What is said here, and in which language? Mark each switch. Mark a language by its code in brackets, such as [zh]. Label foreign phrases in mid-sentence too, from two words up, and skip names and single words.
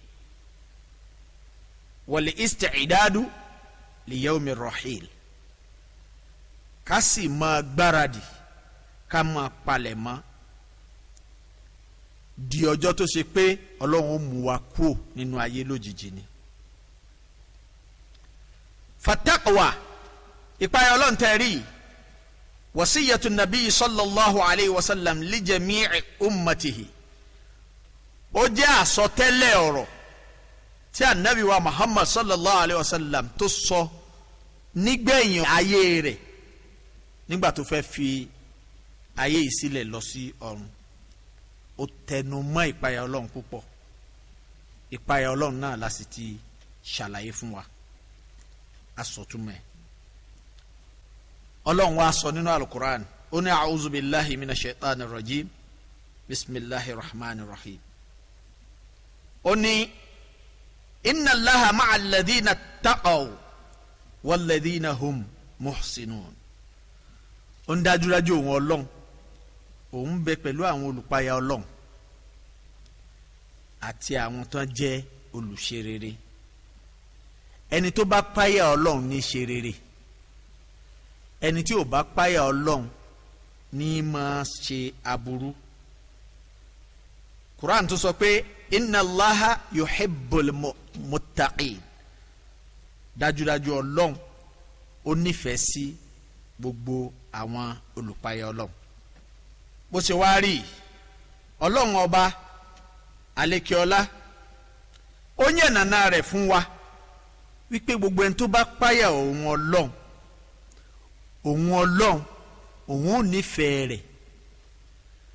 [ar] والاستعداد ليوم الرحيل, [yo] ká sì máa gbáradì, ká máa palẹ̀ mọ́ di ọjọ́ tó ṣe pé Ọlọ́run ó mú wa kúrò nínú ayé lójijì ni. [ar] Fattaqwa [yo] ìpayà Ọlọ́run tẹ̀rí [ar] وصية النبي صلى الله عليه وسلم لجميع أمته, [yo] ó jẹ́ àsọtẹ́lẹ̀ ọ̀rọ̀ tí anabi wa Muhammad [ar] صلى الله عليه وسلم [yo] tó sọ nígbẹ̀yìn ayé rẹ̀ nígbà tó fẹ́ fi ayé yìí sílẹ̀ lọ sí ọ̀run. Ó tẹnu mọ́ ìpayà Ọlọ́run púpọ̀. Ìpayà Ọlọ́run náà la sì ti ṣàlàyé fún wa, asọ̀túnmẹ̀. Ọlọ́run wa sọ nínú alukur'an, ó ní [ar] أعوذ بالله من الشيطان الرجيم بسم الله الرحمن الرحيم. [yo] Ó ní [ar] إن الله مع الذين اتقوا والذين هم محسنون. [yo] Ó ń dájúdájú òun Ọlọ́run, òun bẹ pẹ̀lú àwọn olùpayà Ọlọ́run àti àwọn tó jẹ́ olùṣe rere. Ẹni tó bá páyà Ọlọ́run ní ṣe rere, ẹni tí ò bá páyà Ọlọ́run ní máa ṣe aburú. [ar] Quran [yo] tó sọ pé [ar] إن الله يحب المتقين, [yo] dájúdájú Ọlọ́run ó nífẹ̀ẹ́ sí gbogbo àwọn olùpayà Ọlọ́run. Bó ṣe wá rí Ọlọ́run ọba alekeọlá ó yànnàná rẹ̀ fún wa wípé gbogbo ẹni tó bá páyà òun Ọlọ́run òun ò nífẹ̀ẹ́ rẹ̀.